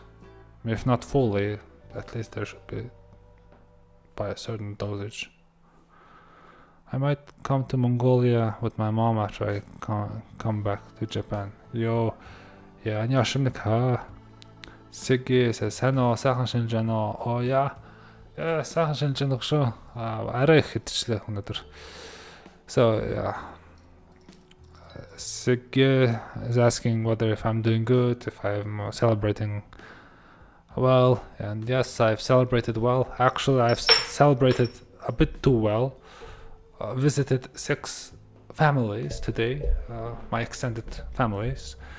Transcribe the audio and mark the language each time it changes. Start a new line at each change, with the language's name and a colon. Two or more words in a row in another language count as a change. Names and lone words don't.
English: If not fully, at least there should be by a certain dosage. I might come to Mongolia with my mom after I come back to Japan. Yo, yeah, 안녕하십니까. Siggy says,
Mongolian: "Сайн уу, сайхан шинж байна уу?"
English: Oh yeah. Yeah,
Mongolian: сайхан шинж байна шүү. Арай их хитчлээ өнөөдөр.
English: So yeah. Siggy is asking whether if I'm doing good, if I'm celebrating well, and yes, I've celebrated well. Actually, I've celebrated a bit too well. Visited 6 families today, my extended families.